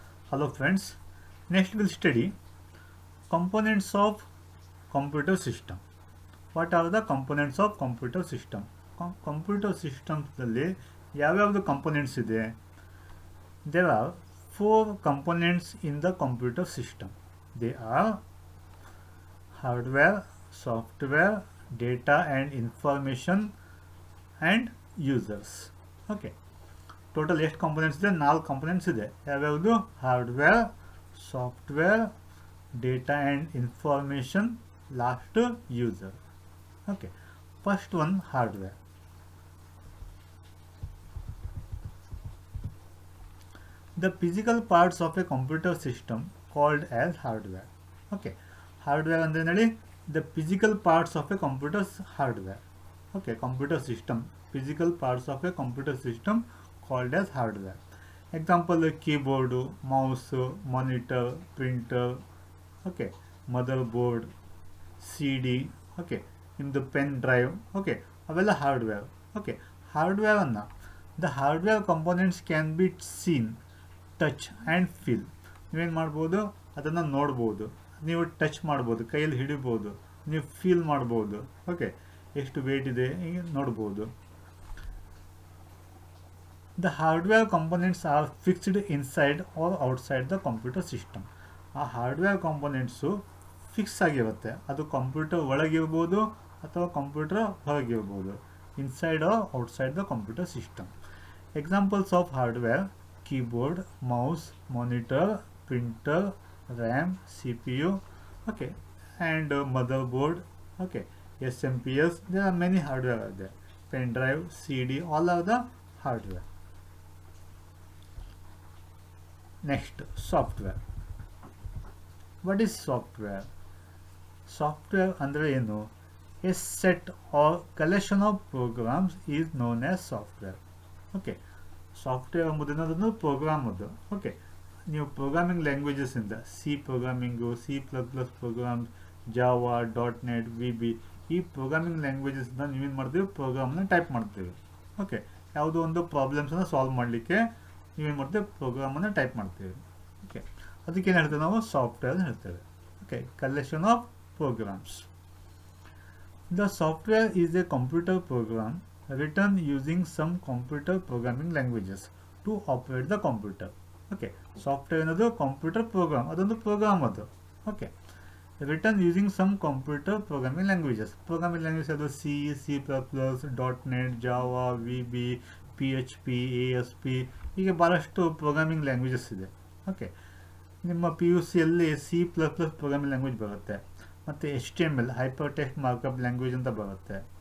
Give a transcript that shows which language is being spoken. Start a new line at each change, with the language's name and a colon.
English: Hello friends, next we'll study components of computer system. What are the components of computer system?
Kannada: Computer systems ದಲ್ಲಿ ಯಾವ್ಯಾವುದು components ಇದೆ?
English: There are 4 components in the computer system. They are hardware, software, data and information and users.
Kannada: Okay. Total ಎಷ್ಟು components ಇದೆ? 4 components ಇದೆ. ಯಾವ್ಯಾವುದು?
English: Hardware, software, data and information, last user. Okay, first one hardware. The physical parts of a computer system called as hardware. Okay, hardware
Kannada: ಅಂದ್ರೆ ನೋಡಿ,
English: the physical parts of a computer's hardware. Okay, computer system, physical parts of a computer system called as hardware. Example, keyboard, mouse, monitor, printer, okay, motherboard, CD, okay, in the pen drive, okay, ಅವೆಲ್ಲ hardware. Okay, hardware ಅನ್ನ the hardware components can be seen, touch and feel.
Kannada: ನೀವೇನು ಮಾಡ್ಬೋದು? ಅದನ್ನು ನೋಡ್ಬೋದು, ನೀವು touch ಮಾಡ್ಬೋದು, ಕೈಯಲ್ಲಿ ಹಿಡಿಬೋದು, ನೀವು ಫೀಲ್ ಮಾಡ್ಬೋದು. ಓಕೆ, ಎಷ್ಟು ವೇಟ್ ಇದೆ ನೋಡ್ಬೋದು.
English: The hardware components are fixed inside or outside the computer system.
Kannada: ಆ ಹಾರ್ಡ್ವೇರ್ ಕಾಂಪೊನೆಂಟ್ಸು ಫಿಕ್ಸ್ ಆಗಿರುತ್ತೆ. ಅದು ಕಂಪ್ಯೂಟರ್ ಒಳಗಿರ್ಬೋದು ಅಥವಾ computer ಹೊರಗಿರ್ಬೋದು.
English: Inside or outside the computer system. Examples of hardware: keyboard, mouse, monitor, printer, RAM, CPU, okay, and motherboard, okay, SMPS. There are many hardware are there. Pen drive, CD, all are the hardware. Next, software. What is software?
Kannada: Software ಅಂದ್ರೆ ಏನು?
English: A set or collection of programs is known as software.
Kannada: Okay, software ಎಂಬುದನ್ನು program ಅದು. Okay, ನೀವು programming languages ಇಂದ C programming, C++ programmes, Java, .NET, VB, ಈ programming ಲ್ಯಾಂಗ್ವೇಜಸ್ನ ನೀವೇನು ಮಾಡ್ತೀವಿ? ಪ್ರೋಗ್ರಾಮ್ನ type ಮಾಡ್ತೀವಿ. ಓಕೆ, ಯಾವುದೋ ಒಂದು ಪ್ರಾಬ್ಲಮ್ಸನ್ನು ಸಾಲ್ವ್ ಮಾಡಲಿಕ್ಕೆ ನೀವೇನು ಮಾಡ್ತೇವೆ? ಪ್ರೋಗ್ರಾಮನ್ನು ಟೈಪ್ ಮಾಡ್ತೀವಿ. ಓಕೆ, ಅದಕ್ಕೇನು ಹೇಳ್ತೇವೆ ನಾವು? ಸಾಫ್ಟ್ವೇರ್ ಹೇಳ್ತೇವೆ.
English: Okay, collection of programs. The software is a computer program written using some computer programming languages to operate the computer.
Kannada: Okay, software ಅನ್ನೋದು ಕಂಪ್ಯೂಟರ್ ಪ್ರೋಗ್ರಾಮ್, ಅದೊಂದು ಪ್ರೋಗ್ರಾಮ್ ಅದು.
English: Okay, written using some computer programming languages.
Kannada: Programming language ಅದು C++, .NET, Java, VB, PHP, ASP, ಹೀಗೆ ಭಾಳಷ್ಟು programming languages ಇದೆ. Okay, ನಿಮ್ಮ PUCಯಲ್ಲಿ C++ programming language ಬರುತ್ತೆ, ಮತ್ತು HTML, hyper text markup language ಅಂತ ಬರುತ್ತೆ.